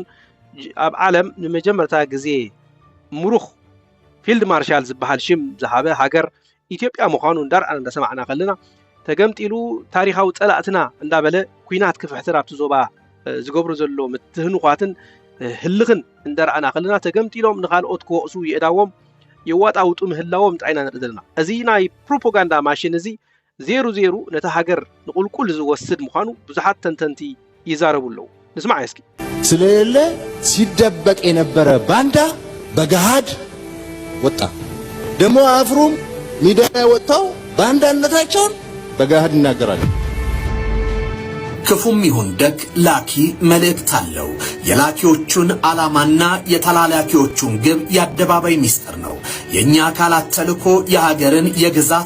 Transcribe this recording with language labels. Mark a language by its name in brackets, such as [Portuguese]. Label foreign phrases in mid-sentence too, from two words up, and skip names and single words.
[Tigrinya] ኣብ ዓለም ንመጀመርታ ግዜ ሙሩኽ ፊልድ ማርሻል ዝበሃል ሽም ዝሃበ ሃገር ኢትዮጵያ ምዃኑ እንዳርኣና እንዳሰማዕና ከለና ተገምጢሉ ታሪኻዊ ፀላእትና እንዳበለ ኩናት ክፍሕትር ኣብቲ ዞባ ዝገብሩ ዘሎ ምትህንኳትን ህልኽን እንዳርኣና ከለና ተገምጢሎም ንኻልኦት ክወቕሱ ይእዳዎም የዋጣውጡ ምህላዎም ጣይና ንርኢ ዘለና እዚ ናይ ፕሮፓጋንዳ ማሽን እዚ ዜሩ ዜሩ ነታ ሃገር ንቁልቁል ዝወስድ ምዃኑ ብዙሓት ተንተንቲ ይዛረቡ ኣለዉ ንስማዕ እስኪ [Amharic] ስለሌለ ሲደበቅ የነበረ ባንዳ በገሃድ ወጣ ደሞ አፍሩም ሚዲያ ወጣው ባንዳነታቸውን በገሃድ ይናገራሉ ክፉም ይሁን ደግ ላኪ መልእክት አለው የላኪዎቹን ዓላማና የተላላኪዎቹን ግብ ያደባባይ ሚስጥር ነው የኛ አካላት ተልኮ የሀገርን የግዛት